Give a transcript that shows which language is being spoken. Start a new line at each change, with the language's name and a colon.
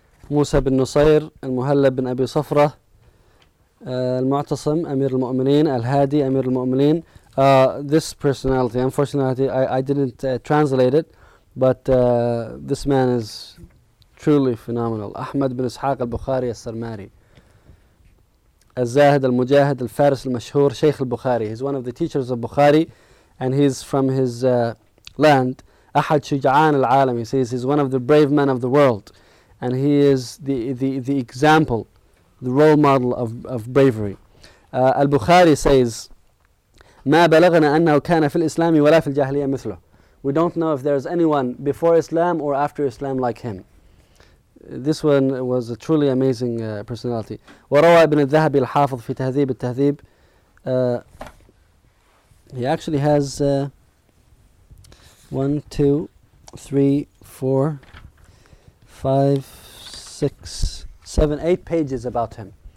Arabic: موسى بن نصير المهلب بن أبي صفرة المعتصم أمير المؤمنين الهادي أمير المؤمنين.
English: This personality, unfortunately I didn't translate it, but this man is truly phenomenal.
Arabic: أحمد بن إسحاق البخاري السرماري الزاهد المجاهد الفارس المشهور شيخ البخاري.
English: He's one of the teachers of Bukhari, and he's from his land.
Arabic: أحد شجعان العالم.
English: He says he's one of the brave men of the world, and he is the example, the role model of bravery. Al-Bukhari says,
Arabic: "مَا بَلَغْنَا أَنَّهُ كَانَ فِي الْإِسْلَامِ وَلَا فِي الْجَاهِلِيَّةِ مِثْلُهُ."
English: We don't know if there's anyone before Islam or after Islam like him. This one was a truly amazing personality.
Arabic: وَرَوَى ابْنِ الذَّهَبِ الْحَافِظِ فِي تَهْذِيبِ التَّهْذِيبِ.
English: He actually has 1, 2, 3, 4, 5, 6, 7, 8 pages about him.